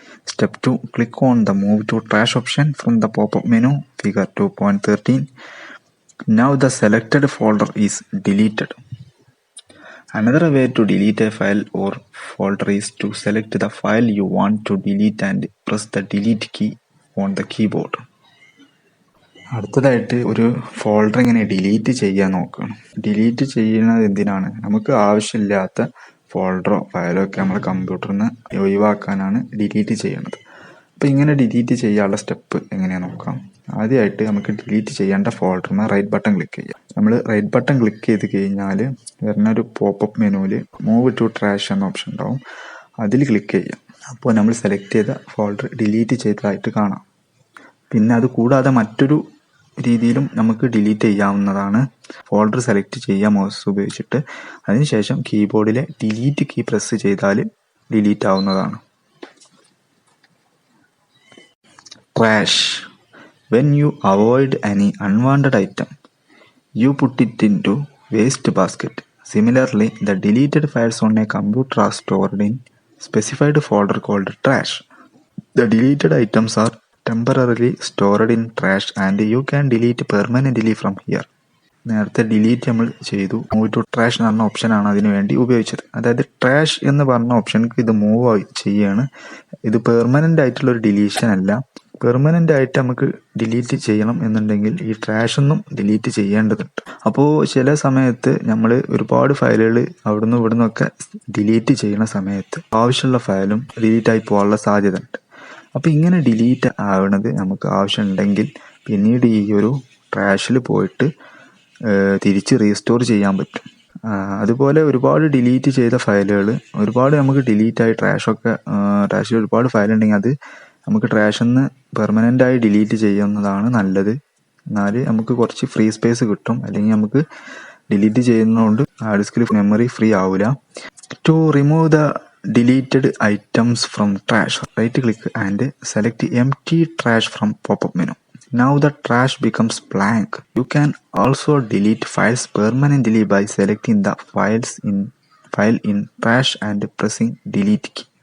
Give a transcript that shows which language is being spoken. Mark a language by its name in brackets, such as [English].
[English] Step 2, click on the move to trash option from the pop-up menu, figure 2.13. Now the selected folder is deleted. Another way to delete a file or folder is to select the file you want to delete and press the delete key on the keyboard. [Malayalam] അടുത്തതായിട്ട് ഒരു folder എങ്ങനെ delete ചെയ്യാൻ നോക്കുകയാണ്. Delete ചെയ്യുന്നത് എന്തിനാണ്? നമുക്ക് ആവശ്യമില്ലാത്ത ഫോൾഡറോ ഫയലോ ഒക്കെ നമ്മുടെ കമ്പ്യൂട്ടറിൽ നിന്ന് ഒഴിവാക്കാനാണ് ഡിലീറ്റ് ചെയ്യുന്നത്. അപ്പോൾ ഇങ്ങനെ ഡിലീറ്റ് ചെയ്യാനുള്ള സ്റ്റെപ്പ് എങ്ങനെയാണെന്ന് നോക്കാം. ആദ്യമായിട്ട് നമുക്ക് ഡിലീറ്റ് ചെയ്യേണ്ട ഫോൾഡറിന് റൈറ്റ് ബട്ടൺ ക്ലിക്ക് ചെയ്യാം. നമ്മൾ റൈറ്റ് ബട്ടൺ ക്ലിക്ക് ചെയ്ത് കഴിഞ്ഞാൽ വരുന്ന ഒരു പോപ്പപ്പ് മെനുവിൽ മൂവ് ടു ട്രാഷ് എന്ന ഓപ്ഷൻ ഉണ്ടാവും. അതിൽ ക്ലിക്ക് ചെയ്യാം. അപ്പോൾ നമ്മൾ സെലക്ട് ചെയ്ത ഫോൾഡർ ഡിലീറ്റ് ചെയ്തതായിട്ട് കാണാം. പിന്നെ അത് കൂടാതെ മറ്റൊരു രീതിയിലും നമുക്ക് ഡിലീറ്റ് ചെയ്യാവുന്നതാണ്. ഫോൾഡർ സെലക്ട് ചെയ്യുക മൗസ് ഉപയോഗിച്ചിട്ട്. അതിനുശേഷം കീബോർഡിലെ ഡിലീറ്റ് കീ പ്രസ് ചെയ്താൽ ഡിലീറ്റ് ആവുന്നതാണ്. [English] Trash. When you avoid any unwanted item, you put it into waste basket. Similarly, the deleted files on a computer are stored in specified folder called trash. The deleted items are temporarily stored in trash and you can delete permanently from here. [Malayalam] നേരത്തെ delete നമ്മൾ ചെയ്തു. Move to trash എന്ന് പറഞ്ഞ ഓപ്ഷനാണ് അതിനു വേണ്ടി ഉപയോഗിച്ചത്. അതായത് ട്രാഷ് എന്ന് പറഞ്ഞ ഓപ്ഷനിക്ക് ഇത് മൂവ് ചെയ്യാണ്. ഇത് പെർമനന്റ് ആയിട്ടുള്ള ഒരു ഡിലീഷൻ അല്ല. പെർമനന്റ് ആയിട്ട് നമുക്ക് ഡിലീറ്റ് ചെയ്യണം എന്നുണ്ടെങ്കിൽ ഈ ട്രാഷ് ഒന്നും ഡിലീറ്റ് ചെയ്യേണ്ടതുണ്ട്. അപ്പോൾ ചില സമയത്ത് നമ്മൾ ഒരുപാട് ഫയലുകൾ അവിടുന്ന് ഇവിടുന്ന് ഒക്കെ ഡിലീറ്റ് ചെയ്യുന്ന സമയത്ത് ആവശ്യമുള്ള ഫയലും ഡിലീറ്റ് ആയി പോകാനുള്ള സാധ്യത ഉണ്ട്. അപ്പോൾ ഇങ്ങനെ ഡിലീറ്റ് ആവണത് നമുക്ക് ആവശ്യമുണ്ടെങ്കിൽ പിന്നീട് ഈ ഒരു ട്രാഷിൽ പോയിട്ട് തിരിച്ച് റീസ്റ്റോർ ചെയ്യാൻ പറ്റും. അതുപോലെ ഒരുപാട് ഡിലീറ്റ് ചെയ്ത ഫയലുകൾ ഒരുപാട് നമുക്ക് ഡിലീറ്റായി ട്രാഷിൽ ഒരുപാട് ഫയൽ ഉണ്ടെങ്കിൽ അത് നമുക്ക് ട്രാഷിൽ നിന്ന് പെർമനൻ്റായി ഡിലീറ്റ് ചെയ്യുന്നതാണ് നല്ലത്. എന്നാൽ നമുക്ക് കുറച്ച് ഫ്രീ സ്പേസ് കിട്ടും. അല്ലെങ്കിൽ നമുക്ക് ഡിലീറ്റ് ചെയ്യുന്നതുകൊണ്ട് ഹാർഡ് ഡിസ്കിൽ മെമ്മറി ഫ്രീ ആവില്ല. [English] To remove the deleted items from trash, right click and select empty trash from popup menu. Now the trash becomes blank. You can also delete files permanently by selecting the file in trash and pressing delete key.